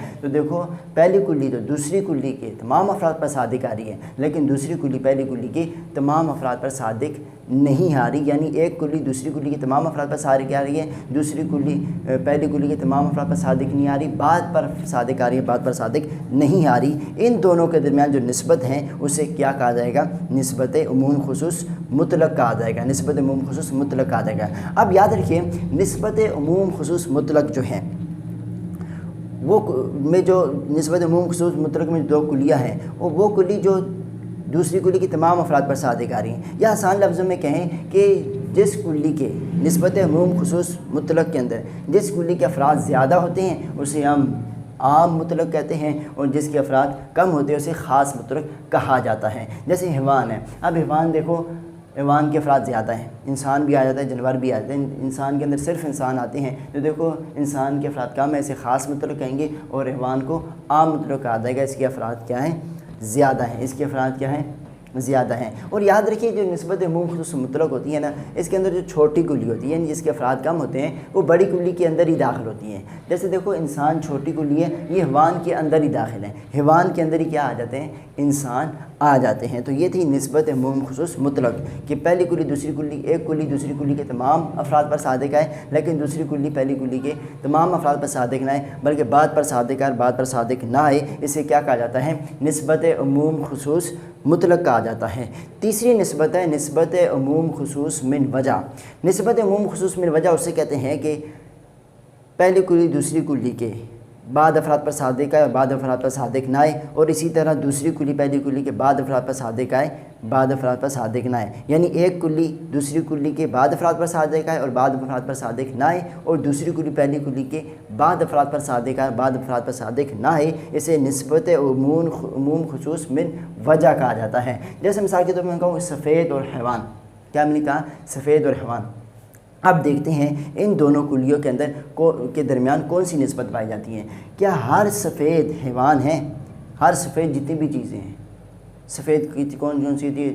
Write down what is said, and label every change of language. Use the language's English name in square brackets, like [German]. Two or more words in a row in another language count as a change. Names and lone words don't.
[Urdu] تو دیکھو پہلی کلی تو دوسری کلی کے تمام افراد پر صادق آ رہی ہے، لیکن دوسری کلی پہلی کلی کے تمام افراد پر صادق نہیں آ رہی، یعنی ایک کلی دوسری کلی کے تمام افراد پر صادق آ رہی ہے، دوسری کلی پہلی کلی کے تمام افراد پر صادق نہیں آ رہی، بعد پر صادق آ رہی ہے، بعد پر صادق نہیں آ رہی۔ ان دونوں کے درمیان جو نسبت ہے اسے کیا کہا جائے گا؟ نسبت عموم خصوص مطلق کہا جائے گا، نسبت عموم خصوص مطلق کہا جائے گا۔ اب یاد رکھیے نسبت عموم خصوص مطلق جو ہے وہ میں جو نسبت عموم خصوص مطلق میں دو کلیاں ہیں، وہ کلی جو دوسری کلی کی تمام افراد پر صادق آ رہی ہیں، یا آسان لفظوں میں کہیں کہ جس کلی کے نسبت عموم خصوص مطلق کے اندر جس کلی کے افراد زیادہ ہوتے ہیں اسے ہم عام مطلق کہتے ہیں، اور جس کے افراد کم ہوتے ہیں اسے خاص مطلق کہا جاتا ہے۔ جیسے حیوان ہے، اب حیوان دیکھو حیوان کے افراد زیادہ ہیں، انسان بھی آ جاتا ہے، جانور بھی آ جاتے ہیں، انسان کے اندر صرف انسان آتے ہیں، تو دیکھو انسان کے افراد کم ہیں، اسے خاص مطلق کہیں گے، اور حیوان کو عام مطلق کہا جائے گا، اس کے افراد کیا ہیں؟ زیادہ ہیں، اس کے افراد کیا ہیں؟ زیادہ ہیں۔ اور یاد رکھیے جو نسبت عموم خصوص مطلق ہوتی ہے نا، اس کے اندر جو چھوٹی کلی ہوتی ہے یعنی جس کے افراد کم ہوتے ہیں وہ بڑی کلی کے اندر ہی داخل ہوتی ہیں۔ جیسے دیکھو انسان چھوٹی کلی ہے، یہ حیوان کے اندر ہی داخل ہے، حیوان کے اندر ہی کیا آ جاتے ہیں؟ انسان آ جاتے ہیں۔ تو یہ تھی نسبت عموم خصوص مطلق کہ پہلی کلی دوسری کلی، ایک کلی دوسری کلی کے تمام افراد پر صادق آئے، لیکن دوسری کلی پہلی کلی کے تمام افراد پر صادق نہ آئے بلکہ بعد پر صادق آئے، بعد پر صادق نہ آئے، اسے کیا کہا جاتا ہے؟ نسبت عموم خصوص مطلق کہا جاتا ہے۔ تیسری نسبت ہے نسبت عموم خصوص من وجہ۔ نسبت عموم خصوص من وجہ اسے کہتے ہیں کہ پہلی کلی دوسری کلی کے بعد افراد پر صادق آئے اور بعد افراد پر صادق نہ آئے، اور اسی طرح دوسری کلی پہلی کلی کے بعد افراد پر صادق آئے، بعد افراد پر صادق نہ آئے، یعنی ایک کلی دوسری کلی کے بعد افراد پر صادق آئے اور بعد افراد پر صادق نہ آئے، اور دوسری کلی پہلی کلی کے بعد افراد پر صادق آئے، بعد افراد پر صادق نہ آئے، اسے نسبت عموم خصوص من وجہ کہا جاتا ہے۔ جیسے مثال کے طور پر میں کہوں سفید اور حیوان، کیا میں نے کہا؟ سفید اور حیوان۔ اب دیکھتے ہیں ان دونوں کلیوں کے اندر کے درمیان کون سی نسبت پائی جاتی ہے۔ کیا ہر سفید حیوان ہے؟ ہر سفید جتنی بھی چیزیں ہیں، سفید کی کون سی ہوتی ہے؟